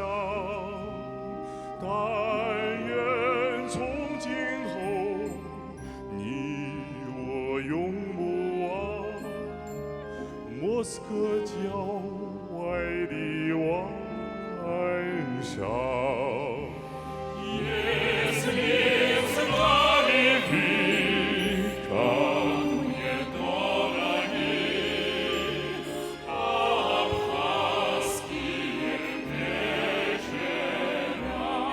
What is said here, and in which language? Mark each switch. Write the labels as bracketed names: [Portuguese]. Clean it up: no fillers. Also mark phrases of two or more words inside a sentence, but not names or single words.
[Chinese] 但愿从今后，你我永不忘莫斯科郊外的晚上。 [Russian] Если знали вы, как мне дороги абхазские вечера.